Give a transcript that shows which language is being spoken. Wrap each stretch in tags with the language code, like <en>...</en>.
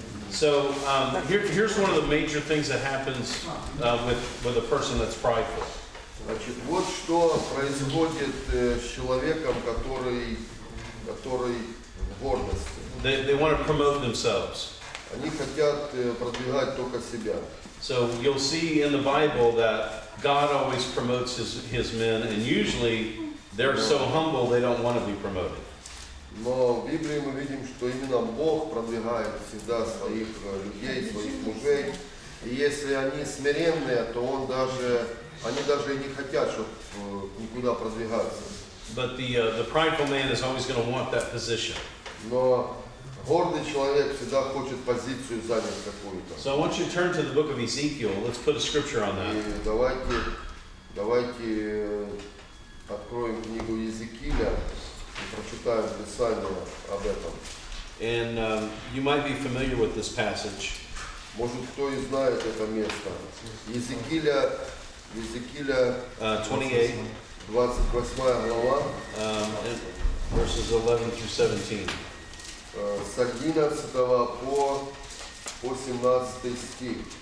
<en>So here's one of the major things that happens with a person that's prideful.</en> <ru>Значит, вот что происходит с человеком, который в гордости.</ru> <en>They want to promote themselves.</en> <ru>Они хотят продвигать только себя.</ru> <en>So you'll see in the Bible that God always promotes his men, and usually they're so humble they don't want to be promoted.</en> <ru>Но в Библии мы видим, что именно Бог продвигает всегда своих людей, своих мужей. И если они смиренные, то они даже и не хотят, чтобы никуда продвигаться.</ru> <en>But the prideful man is always going to want that position.</en> <ru>Но гордый человек всегда хочет позицию занять какую-то.</ru> <en>So I want you to turn to the book of Ezekiel. Let's put a scripture on that.</en> <ru>И давайте откроем книгу Иезекииля и прочитаем Писание об этом.</ru> <en>And you might be familiar with this passage.</en> <ru>Может, кто и знает это место. Иезекииля 28, 28 глава,</ru> <en>verses 11 through 17.</en> <ru>с 11 по 17 стих.</ru>